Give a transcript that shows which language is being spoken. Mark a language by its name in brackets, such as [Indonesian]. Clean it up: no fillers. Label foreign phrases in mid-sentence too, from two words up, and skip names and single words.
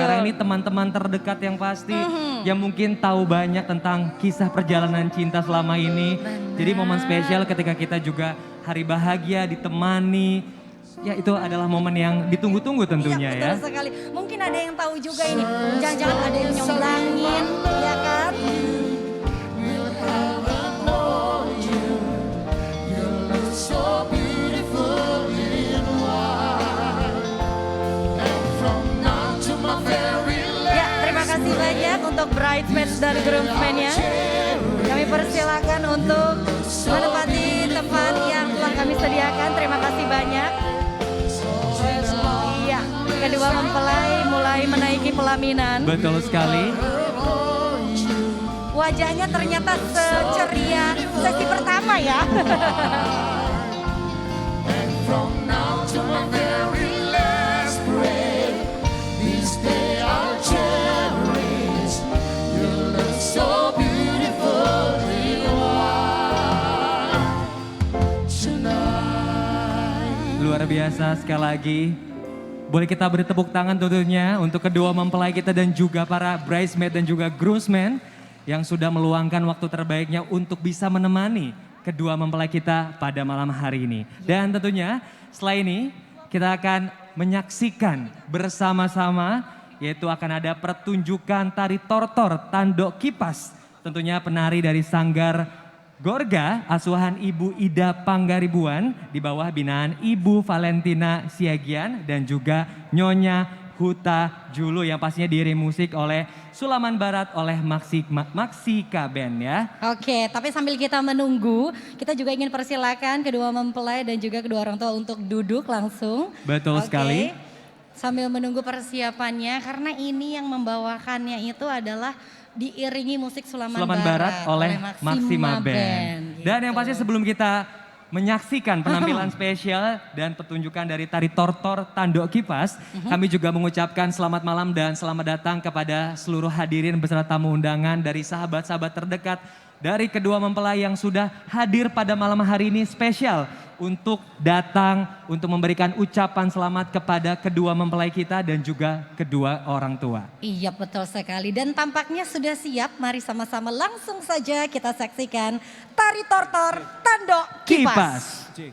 [Indonesian] Sekarang ini teman-teman terdekat yang pasti yang mungkin tahu banyak tentang kisah perjalanan cinta selama ini. Jadi momen spesial ketika kita juga hari bahagia ditemani. Ya itu adalah momen yang ditunggu-tunggu tentunya Iya, betul sekali. Mungkin ada yang tahu juga ini. Jangan-jangan ada yang nyomblangin, ya kan? [English] So beautiful in white, and from now to my very [Indonesian] Ya, terima kasih banyak untuk bridesmaids dan groomsmen-nya. Kami persilakan untuk menempati tempat yang telah kami sediakan. Terima kasih banyak. Iya, kedua mempelai mulai menaiki pelaminan. Betul sekali. Wajahnya ternyata seceria sesi pertama ya. [English] From now to my very last breath, this day I'll cherish. You look so beautiful in white tonight. [Indonesian] Luar biasa sekali lagi. Boleh kita beri tepuk tangan tentunya untuk kedua mempelai kita dan juga para bridesmaid dan juga groomsmen yang sudah meluangkan waktu terbaiknya untuk bisa menemani kedua mempelai kita pada malam hari ini. Dan tentunya setelah ini kita akan menyaksikan bersama-sama yaitu akan ada pertunjukan tari tortor Tandok Kipas. Tentunya penari dari Sanggar Gorga asuhan Ibu Ida Panggaribuan di bawah binaan Ibu Valentina Siagian dan juga Nyonya Huta Julu yang pastinya diiringi musik oleh Sulaman Barat oleh Maksika Band ya. Oke, tapi sambil kita menunggu, kita juga ingin persilakan kedua mempelai dan juga kedua orang tua untuk duduk langsung. Betul sekali. Sambil menunggu persiapannya, karena ini yang membawakannya itu adalah diiringi musik Sulaman Barat oleh Maxima Band. Dan yang pasti sebelum kita menyaksikan penampilan spesial dan pertunjukan dari tari tortor Tandok Kipas, kami juga mengucapkan selamat malam dan selamat datang kepada seluruh hadirin beserta tamu undangan dari sahabat-sahabat terdekat dari kedua mempelai yang sudah hadir pada malam hari ini spesial untuk datang untuk memberikan ucapan selamat kepada kedua mempelai kita dan juga kedua orang tua. Iya betul sekali dan tampaknya sudah siap. Mari sama-sama langsung saja kita saksikan tari tortor Tandok Kipas.